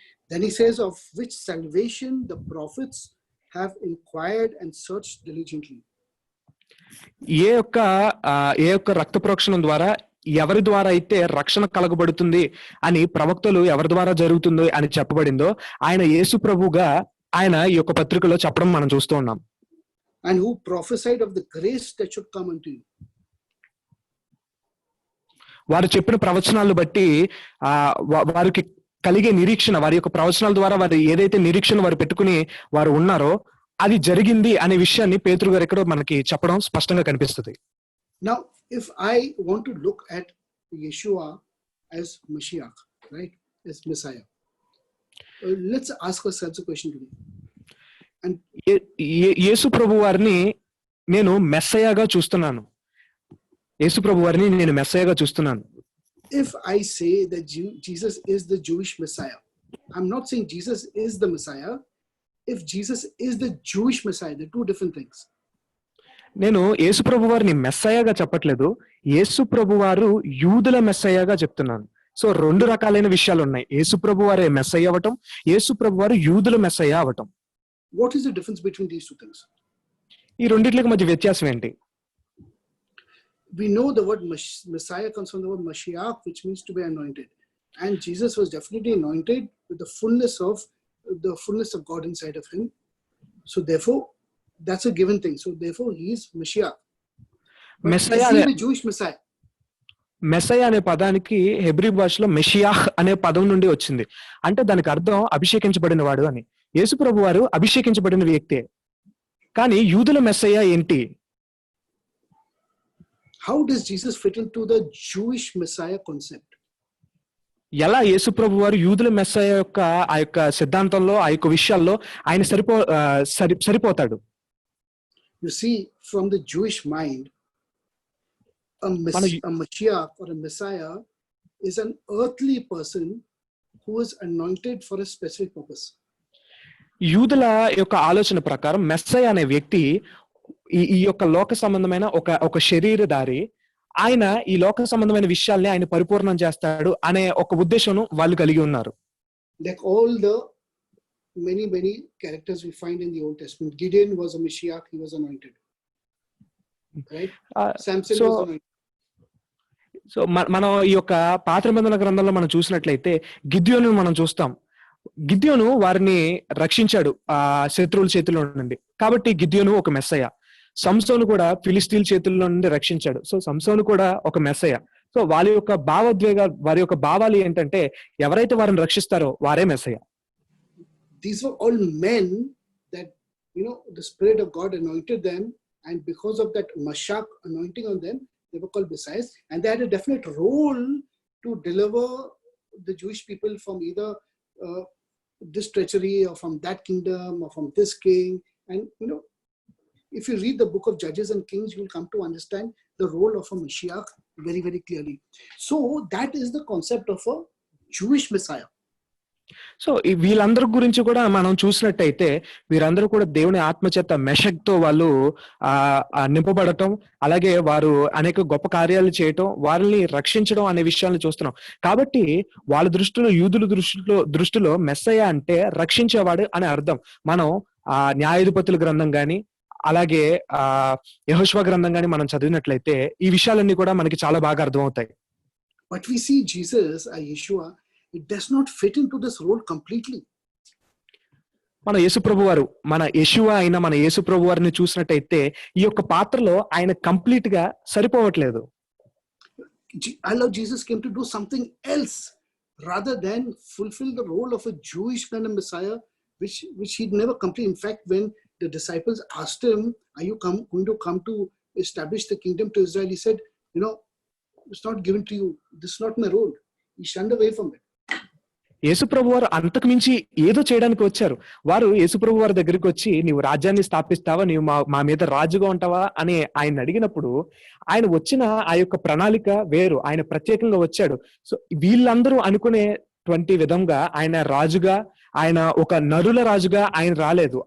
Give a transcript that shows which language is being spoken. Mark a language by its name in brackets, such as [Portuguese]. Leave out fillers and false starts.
[English] Then he says, of which salvation the prophets have inquired and searched diligently. [Telugu] ఏ యొక్క రక్త ప్రోక్షణం ద్వారా ఎవరి ద్వారా అయితే రక్షణ కలగబడుతుంది అని ప్రవక్తలు ఎవరి ద్వారా జరుగుతుందో అని చెప్పబడిందో ఆయన యేసు ప్రభుగా ఆయన ఈ యొక్క పత్రికలో చెప్పడం మనం చూస్తూ ఉన్నాం. [English] And who prophesied of the grace that should come unto you. [Telugu] వారు చెప్పిన ప్రవచనాలను బట్టి వారికి కలిగే నిరీక్షణ, వారి యొక్క ప్రవచనాల ద్వారా వారు ఏదైతే నిరీక్షణ వారు పెట్టుకుని వారు ఉన్నారో అది జరిగింది అనే విషయాన్ని పేతురు గారు ఇక్కడ మనకి చెప్పడం స్పష్టంగా కనిపిస్తుంది. [English] Now, if I want to look at Yeshua as Mashiach, right, as Messiah, let's ask ourselves a question today. And [Telugu] యేసు ప్రభు వారిని నేను మెస్సయాగా చూస్తున్నాను. యేసు ప్రభు వారిని నేను మెస్సయాగా చూస్తున్నాను. [English] If I say that Jesus is the Jewish Messiah, I'm not saying Jesus is the Messiah. If Jesus is the Jewish Messiah, they're two different things. [Telugu] నేను యేసు ప్రభు వారిని మెస్సయాగా చెప్పట్లేదు, యేసు ప్రభు వారు యూదుల మెస్సయాగా చెప్తున్నాను. సో రెండు రకాలైన విషయాలు ఉన్నాయి. యేసు ప్రభు వారే మెస్సయ అవ్వటం, యేసు ప్రభు వారు యూదుల మెస్సయ అవ్వటం. [English] What is the difference between these two things? [Telugu] ఈ రెండిట్లకి మధ్య వ్యత్యాసం ఏంటి? [English] We know the word Messiah comes from the word Mashiach, which means to be anointed. And Jesus was definitely anointed with the fullness of God inside of him. So therefore, that's a given thing. So therefore, he is Mashiach. But is he the Jewish Messiah? [Telugu] Messiah అనే పదానికి Hebrew భాషలో మెషియాహ్ అనే పదం నుండి వచ్చింది. అంటే దానికి అర్థం అభిషేకించబడిన వాడు అని. యేసు ప్రభు వారు అభిషేకించబడిన వ్యక్తే. కానీ యూదుల మెస్సయ ఏంటి? [English] How does Jesus fit into the Jewish Messiah concept? [Telugu] ఎలా యేసు ప్రభు వారు యూదుల మెస్సయ యొక్క ఆ యొక్క సిద్ధాంతంలో ఆ యొక్క విషయాల్లో ఆయన సరిపోతాడు? [English] You see, from the Jewish mind, a Mashiach or a Messiah is an earthly person who is anointed for a specific purpose. [Telugu] యూదుల యొక్క ఆలోచన ప్రకారం మెస్సయ అనే వ్యక్తి ఈ యొక్క లోక సంబంధమైన ఒక శరీరధారి, ఆయన ఈ లోక సంబంధమైన విషయాల్ని ఆయన పరిపూర్ణం చేస్తాడు అనే ఒక ఉద్దేశం వాళ్ళు కలిగి ఉన్నారు. [English] Like all the many characters we find in the Old Testament, Gideon was a Mashiach, he was anointed, right? Samson was anointed. [Telugu] So మనం ఈ యొక్క పాత నిబంధన గ్రంథంలో మనం చూసినట్లయితే గిద్యోను మనం చూస్తాం. గిద్యోను వారిని రక్షించాడు ఆ శత్రువుల చేతిలో నుండి, కాబట్టి గిద్యోను ఒక మెస్సయ. సంసోను కూడా ఫిలిస్తీన్ చేతుల్లో నుండి రక్షించాడు. సో సంసోను కూడా ఒక మెస్సయ. సో వారి యొక్క వారి యొక్క భావాలు ఏంటంటే ఎవరైతే వారిని రక్షిస్తారో వారే Messiah. [English] These were all men that, the Spirit of God anointed them, and because of that Mashiach anointing on them, they were called messiahs, and they had a definite role to deliver the Jewish people from either this treachery or from that kingdom or from this king. And if you read the book of Judges and Kings, you will come to understand the role of a Mashiach very, very clearly. So that is the concept of a Jewish Messiah. [Telugu] So వీళ్ళందరి గురించి కూడా మనం చూసినట్టయితే వీరందరూ కూడా దేవుని ఆత్మచేత మెషక్తో వాళ్ళు నింపబడటం, అలాగే వారు అనేక గొప్ప కార్యాలు చేయటం, వారిని రక్షించడం అనే విషయాలను చూస్తున్నాం. కాబట్టి వాళ్ళ దృష్టిలో, యూదుల దృష్టిలో మెస్సయ్య అంటే రక్షించేవాడు అని అర్థం. మనం న్యాయాధిపతుల గ్రంథం గాని, అలాగే యెహోషువ గ్రంథం గాని మనం చదివినట్లయితే ఈ విషయాలన్నీ కూడా మనకి చాలా బాగా అర్థమవుతాయి. [English] But we see Jesus, Yeshua, it does not fit into this role completely. [Telugu] మన యేసుప్రభు వారు, మన యెషువా అయిన మన యేసుప్రభు వారిని చూసినట్టయితే ఈ యొక్క పాత్రలో ఆయన కంప్లీట్ గా సరిపోవట్లేదు. [English] Our Jesus came to do something else rather than fulfill the role of a Jewish kind of Messiah, which he'd never complete. In fact, when the disciples asked him, "Are you going to come to establish the kingdom to Israel?" he said, "It's not given to you. This is not my role." He shunned away from it. [Telugu] యేసుప్రభు వారు అంతకు మించి ఏదో చేయడానికి వచ్చారు. వారు యేసుప్రభు వారి దగ్గరికి వచ్చి, నీవు రాజ్యాన్ని స్థాపిస్తావా, నీవు మా మీద రాజుగా ఉంటావా అని ఆయన అడిగినప్పుడు ఆయన వచ్చిన ఆ యొక్క ప్రణాళిక వేరు. ఆయన ప్రత్యేకంగా వచ్చాడు. సో వీళ్ళందరూ అనుకునేటువంటి విధంగా ఆయన రాజుగా, ఆయన ఒక నరుల రాజుగా ఆయన రాలేదు.